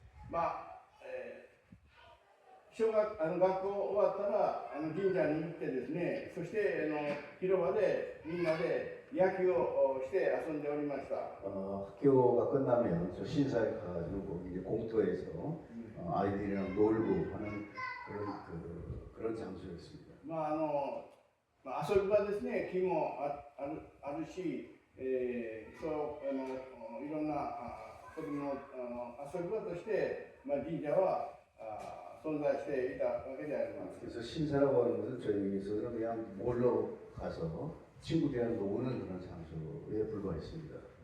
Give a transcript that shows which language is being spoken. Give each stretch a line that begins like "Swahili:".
Japanese: まあ、学校終わったら神社に行ってですね、そして広場でみんなで野球をして遊んでおりました。
Korean: 학교가 끝나면 저 신사에 가가지고 이제 공터에서 아이들이랑 놀고 하는 그런 장소였습니다.
Japanese: まあ遊び場ですね、木もあるし、そういろんな子供の遊び場として、神社は存在していたわけであります。
Korean: 그래서 신사라고 하는 것은 저희에게서는 그냥 놀러 가서 친구들이랑 노는 그런 장소에 불과했습니다.